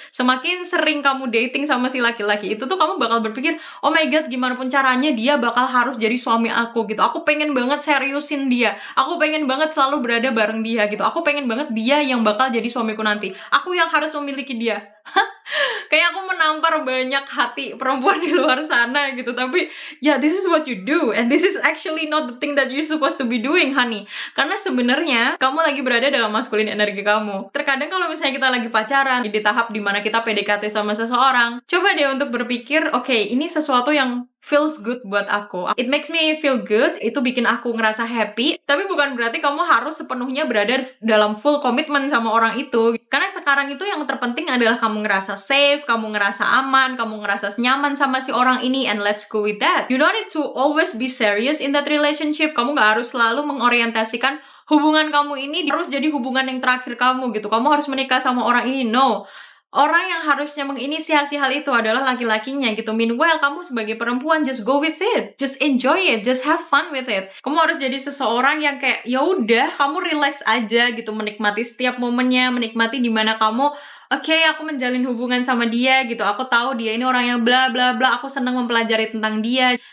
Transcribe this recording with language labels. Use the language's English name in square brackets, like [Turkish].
[Indonesian] Semakin sering kamu dating sama si laki-laki itu tuh, kamu bakal berpikir, [English] oh my god, [Indonesian] gimana pun caranya dia bakal harus jadi suami aku gitu. Aku pengen banget seriusin dia, aku pengen banget selalu berada bareng dia gitu, aku pengen banget dia yang bakal jadi suamiku nanti, aku yang harus memiliki dia. Kayak aku menampar banyak hati perempuan di luar sana gitu. Tapi ya, [English] this is what you do, and this is actually not the thing that you supposed to be doing, honey. [Indonesian] Karena sebenarnya kamu lagi berada dalam maskulin energi kamu. Terkadang kalau misalnya kita lagi pacaran, di tahap dimana kita PDKT sama seseorang, coba deh untuk berpikir, oke, ini sesuatu yang [English] feels good [Indonesian] buat aku. [English] It makes me feel good, [Indonesian] itu bikin aku ngerasa happy, tapi bukan berarti kamu harus sepenuhnya berada dalam full komitmen sama orang itu. Karena sekarang itu yang terpenting adalah kamu ngerasa safe, kamu ngerasa aman, kamu ngerasa nyaman sama si orang ini, [English] and let's go with that. You don't need to always be serious in that relationship. [Indonesian] Kamu gak harus selalu mengorientasikan hubungan kamu ini harus jadi hubungan yang terakhir kamu gitu. Kamu harus menikah sama orang ini, no. Orang yang harusnya menginisiasi hal itu adalah laki-lakinya gitu. [English] Meanwhile, [Indonesian] kamu sebagai perempuan, [English] just go with it, just enjoy it, just have fun with it. [Indonesian] Kamu harus jadi seseorang yang kayak, ya udah, kamu relax aja gitu, menikmati setiap momennya, menikmati dimana kamu, oke, aku menjalin hubungan sama dia gitu, aku tahu dia ini orang yang bla bla bla, aku senang mempelajari tentang dia.